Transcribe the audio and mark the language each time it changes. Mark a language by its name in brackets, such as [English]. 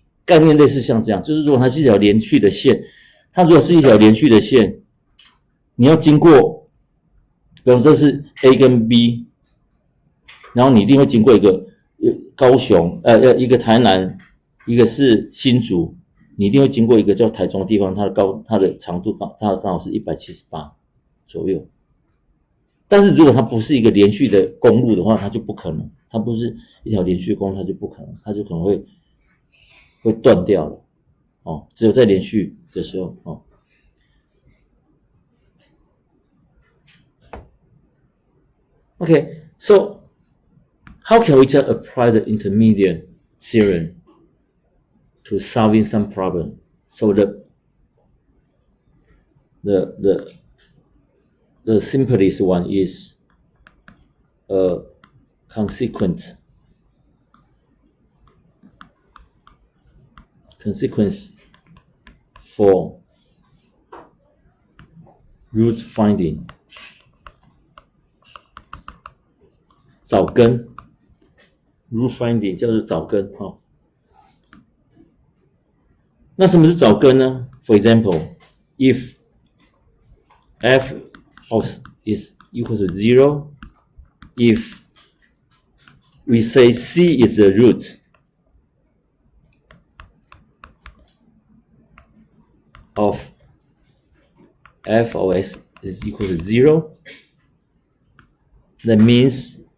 [Chinese] 概念类似像这样，就是如果它是一条连续的线，它如果是一条连续的线，你要经过，比如这是 A 跟 B， 然后你一定会经过一个高雄，一个台南，一个是新竹，你一定会经过一个叫台中的地方，它的长度它刚好是178左右。但是如果它不是一个连续的公路的话，它就不可能，它不是一条连续的公路，它就不可能，它就可能会断掉了哦，只有在连续的时候哦。 [English] Okay, so how can we just apply the intermediate theorem to solving some problem? So the simplest one is a consequence for root finding. [Chinese] 找根 root finding 叫做找根哦。那什么是找根呢 [English] ？For example, if f of is equal to 0, if we say c is the root of f of x is equal to 0, that means